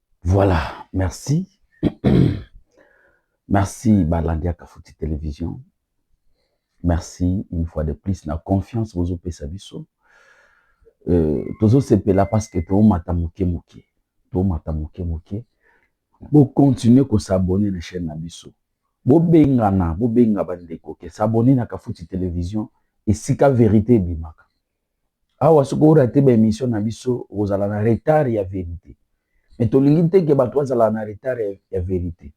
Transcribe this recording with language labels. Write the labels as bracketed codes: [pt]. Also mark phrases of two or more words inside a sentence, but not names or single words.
[fr] Voilà, merci. Merci Balandia Kafuti Télévision. Merci une fois de plus la confiance aux OP Sabiso. [ln] Tozo sepela [fr] parce que [ln] to mata muke muke. To mata muke muke. Bo continuer ko [fr] s'abonner à la chaîne Nabiso. [ln] Bo benga bandeko ke s'abonner na Kafuti Télévision [fr] et sika vérité [ln] bimaka. Awa soko raté ba émission Nabiso ozala na [fr] retard ya vérité. Mais to lingite ke [ln] bato azala na retard ya vérité.